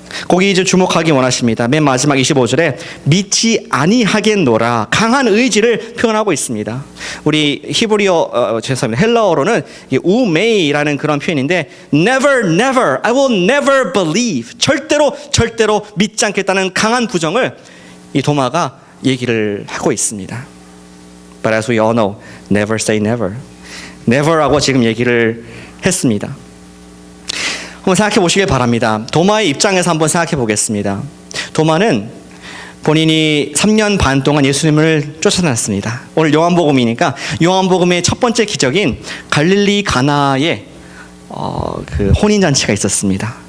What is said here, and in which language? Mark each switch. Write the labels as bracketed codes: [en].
[ko] 거기 이제 주목하기 원하십니다. 맨 마지막 25절에 믿지 아니하겠노라, 강한 의지를 표현하고 있습니다. 우리 히브리어 죄송합니다. 헬라어로는 우메이라는 그런 표현인데 [en] never never I will never believe, [ko] 절대로 믿지 않겠다는 강한 부정을 이 도마가 얘기를 하고 있습니다. [en] But as we all know, never say never. [ko] never라고 지금 얘기를 했습니다. 한번 생각해 보시길 바랍니다. 도마의 입장에서 한번 생각해 보겠습니다. 도마는 본인이 3년 반 동안 예수님을 쫓아다녔습니다. 오늘 요한복음이니까 요한복음의 첫 번째 기적인 갈릴리 가나에 그 혼인잔치가 있었습니다.